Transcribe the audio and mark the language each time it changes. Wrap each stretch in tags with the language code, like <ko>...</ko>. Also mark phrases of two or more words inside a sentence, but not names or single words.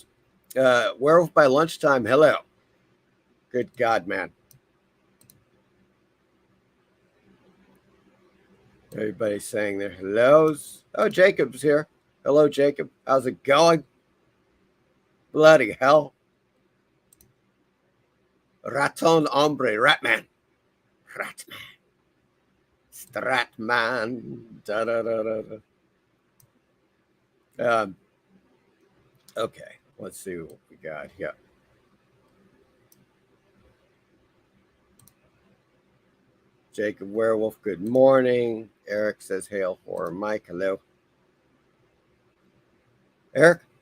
<en>Werewolf by Lunchtime, hello. Good God, man. Everybody's saying their hellos. Oh, Jacob's here. Hello, Jacob. How's it going? Bloody hell.</en> <es>Raton hombre.</es> <en>Ratman. Stratman. Da, da, da, da, da. Okay. Let's see what we got. Yeah. Jacob Werewolf, good morning. Eric says, hail for Mike. Hello. Eric?</en>